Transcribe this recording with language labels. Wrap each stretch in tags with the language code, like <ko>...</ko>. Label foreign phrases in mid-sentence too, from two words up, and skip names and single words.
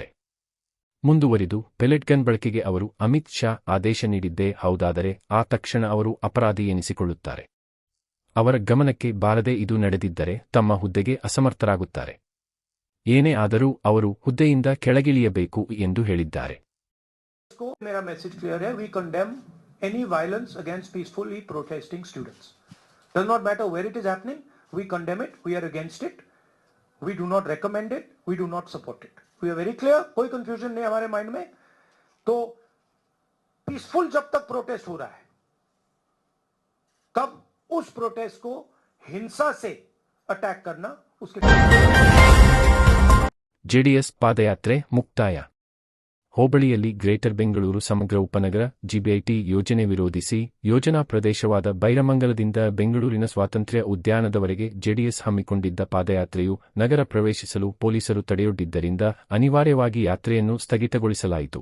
<kn>ಮುಂದುವರಿದು,</kn> <en>pellet gun</en> <kn>ಬಳಕೆಗೆ ಅವರು ಅಮಿತ್ ಶಾ ಆದೇಶ ನೀಡಿದ್ದೇ ಹೌದಾದರೆ ಆ ತಕ್ಷಣ ಅವರು ಅಪರಾಧಿ ಎನಿಸಿಕೊಳ್ಳುತ್ತಾರೆ. ಅವರ ಗಮನಕ್ಕೆ ಬಾರದೆ ಇದು ನಡೆದಿದ್ದರೆ ತಮ್ಮ ಹುದ್ದೆಗೆ ಅಸಮರ್ಥರಾಗುತ್ತಾರೆ. ಏನೇ ಆದರೂ ಅವರು ಹುದ್ದೆಯಿಂದ ಕೆಳಗಿಳಿಯಬೇಕು ಎಂದು ಹೇಳಿದ್ದಾರೆ.</kn> <hi>मेरा</hi> <en>message clear</en> <hi>है.</hi> <en>We condemn any violence against peacefully protesting students. Does not matter where it is happening. We condemn it. We are against it. We do not recommend it. We do not support it. We are very clear.</en> <hi>कोई confusion नहीं हमारे माइंड में. तो पीसफुल जब तक प्रोटेस्ट हो रहा है, कब उस प्रोटेस्ट को हिंसा से अटैक करना उसके</hi> <kn>ಜೆಡಿಎಸ್ ಪಾದಯಾತ್ರೆ ಮುಕ್ತಾಯ. ಹೋಬಳಿಯಲ್ಲಿ ಗ್ರೇಟರ್ ಬೆಂಗಳೂರು ಸಮಗ್ರ ಉಪನಗರ ಜಿಬಿಐಟಿ ಯೋಜನೆ ವಿರೋಧಿಸಿ ಯೋಜನಾ ಪ್ರದೇಶವಾದ ಬೈರಮಂಗಲದಿಂದ ಬೆಂಗಳೂರಿನ ಸ್ವಾತಂತ್ರ್ಯ ಉದ್ಯಾನದವರೆಗೆ ಜೆಡಿಎಸ್ ಹಮ್ಮಿಕೊಂಡಿದ್ದ ಪಾದಯಾತ್ರೆಯು ನಗರ ಪ್ರವೇಶಿಸಲು ಪೊಲೀಸರು ತಡೆಯೊಡ್ಡಿದ್ದರಿಂದ ಅನಿವಾರ್ಯವಾಗಿ ಯಾತ್ರೆಯನ್ನು ಸ್ಥಗಿತಗೊಳಿಸಲಾಯಿತು.</kn>